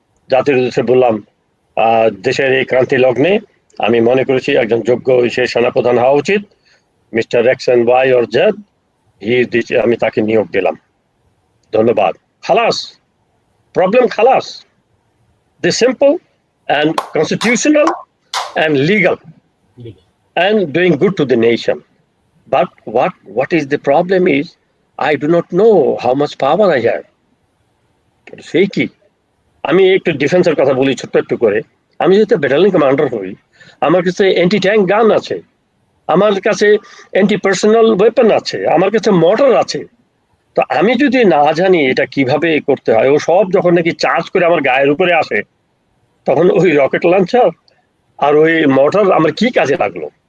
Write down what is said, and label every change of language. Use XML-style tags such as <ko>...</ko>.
<bn>জাতির উদ্দেশ্যে বললাম, দেশের এই ক্রান্তি লগ্নে আমি মনে করেছি একজন যোগ্য সে সেনাপ্রধান হওয়া উচিত, mister x and Y or Z, আমি তাকে নিয়োগ দিলাম, ধন্যবাদ, খালাস, প্রবলেম খালাস।</bn> <en>This simple and constitutional and legal and doing good to the nation. But what is the problem is I do not know how much power I have.</en> <bn>সেই কি, আমি একটু ডিফেন্সের কথা বলি ছোট্ট একটু করে। আমি যেহেতু ব্যাটালিয়ন কমান্ডার হই, আমার কাছে অ্যান্টি ট্যাঙ্ক গান আছে, আমার কাছে অ্যান্টি পার্সোনাল ওয়েপন আছে, আমার কাছে মর্টার আছে। তো আমি যদি না জানি এটা কিভাবে করতে হয়, ও সব যখন নাকি চার্জ করে আমার গায়ের উপরে আসে, তখন ওই রকেট লঞ্চার আর ওই মর্টার আমার কি কাজে লাগলো?</bn>